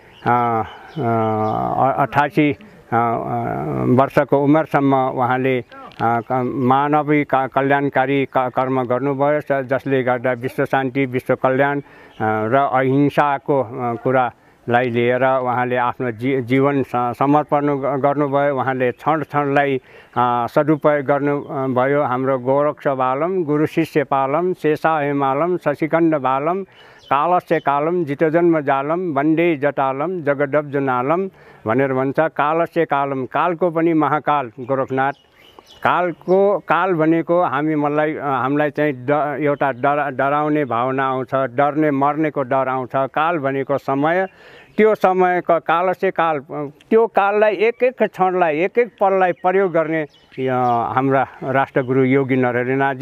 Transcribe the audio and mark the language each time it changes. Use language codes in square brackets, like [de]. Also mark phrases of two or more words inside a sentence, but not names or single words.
[ne] 88 वर्षको उमेरसम्म उहाँले मानवीय कल्याणकारी कर्म गर्नुभयो, जसले गर्दा विश्व शान्ति, विश्व कल्याण र अहिंसाको कुरालाई लिएर उहाँले आफ्नो जीवन समर्पण गर्नुभयो। उहाँले क्षणलाई सदुपयोग गर्नुभयो। [sa] हाम्रो गोरक्ष बालम गुरु शिष्य पालम शेषा हेमालम शशिखण्ड बालम कालस्य कालम जितजन्म जालम वन्दे जटालम जगदब्जनालम [ne] भनेर भन्छ। [sa] कालस्य कालम, [ne] कालको पनि महाकाल गोरखनाथ। काल भनेको हामीलाई चाहिँ एउटा डराउने भावना आउँछ, डर्ने मर्नेको डर आउँछ। काल भनेको समय, त्यो समयको [sa] कालस्य काल, [ne] त्यो काललाई एक क्षणलाई एक पललाई प्रयोग गर्ने हाम्रा राष्ट्रगुरु योगी नरहरिनाथज्यू।